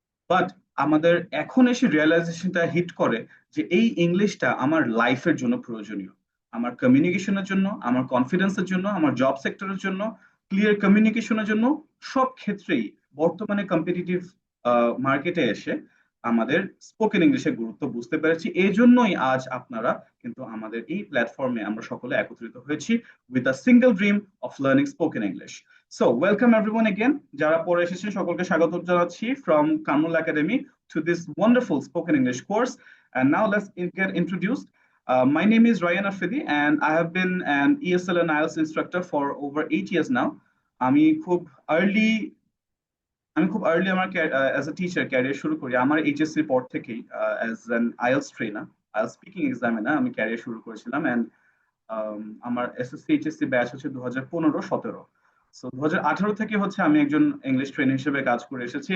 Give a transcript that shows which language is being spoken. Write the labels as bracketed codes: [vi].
[bn] But আমাদের এখন এসে রিয়েলাইজেশনটা হিট করে যে এই ইংলিশটা আমার লাইফের জন্য প্রয়োজনীয়, আমার কমিউনিকেশনের জন্য, আমার কনফিডেন্সের জন্য, আমার জব সেক্টরের জন্য, ক্লিয়ার কমিউনিকেশনের জন্য, সব ক্ষেত্রেই বর্তমানে কম্পিটিটিভ মার্কেটে এসে আমাদের স্পোকেন ইংলিশের গুরুত্ব বুঝতে পেরেছি। এই জন্যই আজ আপনারা কিন্তু আমাদের এই প্ল্যাটফর্মে আমরা সকলে একত্রিত হয়েছি [en] With a single dream of learning spoken English. So welcome everyone again. [bn] যারা পরে এসেছেন সকলকে স্বাগত জানাচ্ছি [en] From Kamrul academy to this wonderful spoken English course. And now let's get introduced. My name is Ryan Afidi, and I have been an ESL and IELTS instructor for over 8 years now. [bn] আমি খুব early আমি খুব early আমার as a teacher career শুরু করি। আমার HSC পর থেকেই as an IELTS trainer, IELTS speaking examiner আমি ক্যারিয়ার শুরু করেছিলাম। অ্যান্ড আমার এসএসসি এইচএসসি ব্যাচ হচ্ছে 2015-17। সো 2018 থেকে হচ্ছে আমি একজন ইংলিশ ট্রেনার হিসেবে কাজ করে এসেছি।